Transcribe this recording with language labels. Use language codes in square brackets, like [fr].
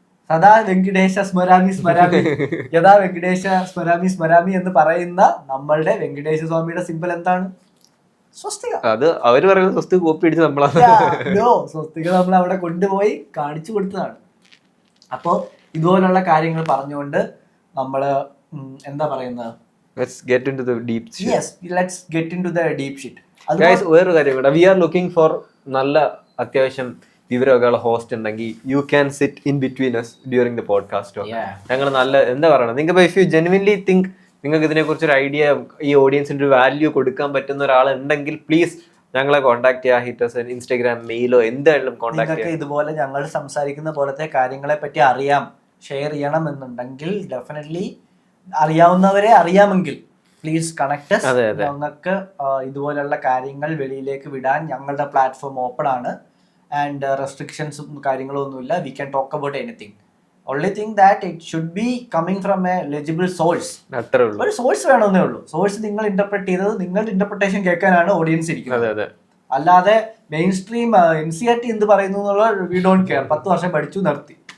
[sa] സദാ വെങ്കിടേശ സ്മരാമി സ്മരാമി [ml] യഥാ വെങ്കിടേശ സ്മരാമി സ്മരാമി എന്ന് പറയുന്ന നമ്മളുടെ വെങ്കിടേശ സ്വാമിയുടെ സിമ്പിൾ എന്താണ്? സ്വസ്തിക. അത് അവര് പറയുന്ന സ്വസ്തിക കോപ്പി അടിച്ച് നമ്മളാണ്. സ്വസ്തിക നമ്മൾ അവിടെ കൊണ്ടുപോയി കാണിച്ചു കൊടുത്തതാണ്. അപ്പോ ഇതുപോലുള്ള കാര്യങ്ങൾ പറഞ്ഞുകൊണ്ട് നമ്മള് എന്താ പറയുന്നത്, [en] let's get into the deep shit. Yes, let's get into the deep shit. Guys, [ml] വേറൊരു കാര്യം കൂടെ, [en] we are looking for [ml] നല്ല അത്യാവശ്യം വിവരമൊക്കെയുള്ള [en] Host ഉണ്ടെങ്കിൽ you can sit in between us during the podcast. [ml] ഞങ്ങൾ നല്ല എന്താ പറയണത്, നിങ്ങൾക്ക് [en] if you genuinely think [ml] നിങ്ങൾക്ക് ഇതിനെക്കുറിച്ച് ഒരു ഐഡിയ, ഈ ഓഡിയൻസിന്റെ ഒരു വാല്യൂ കൊടുക്കാൻ പറ്റുന്ന ഒരാളുണ്ടെങ്കിൽ പ്ലീസ് ഞങ്ങളെ കോൺടാക്ട് ചെയ്യുക. ഹിറ്റസ് ഇൻസ്റ്റാഗ്രാം, മെയിലോ എന്തായാലും കോൺടാക്ട് ചെയ്യുക. ഇതുപോലെ ഞങ്ങൾ സംസാരിക്കുന്ന പോലത്തെ കാര്യങ്ങളെ പറ്റി അറിയാം, ഷെയർ ചെയ്യണം എന്നുണ്ടെങ്കിൽ ഡെഫിനറ്റ്ലി അറിയാവുന്നവരെ അറിയാമെങ്കിൽ പ്ലീസ് കണക്ട്. ഞങ്ങൾക്ക് ഇതുപോലുള്ള കാര്യങ്ങൾ വെളിയിലേക്ക് വിടാൻ ഞങ്ങളുടെ പ്ലാറ്റ്ഫോം ഓപ്പൺ ആണ്. ആൻഡ് റെസ്ട്രിക്ഷൻസും കാര്യങ്ങളും ഒന്നുമില്ല. [en] We can talk about anything. only thing that it should be coming from a legible source. [ml] ഒരു സോഴ്സ് വേണമെന്നേ ഉള്ളൂ. സോഴ്സ് നിങ്ങൾ ഇന്റർപ്രറ്റ് ചെയ്തത് നിങ്ങളുടെ ഇന്റർപ്രിട്ടേഷൻ കേൾക്കാനാണ് ഓഡിയൻസ് ഇരിക്കുന്നത്. അല്ലാതെ മെയിൻ സ്ട്രീം NCERT എന്ത് പറയുന്നു എന്നുള്ള [en] We don't care. [ml] 10 വർഷം പഠിച്ചു നിർത്തി.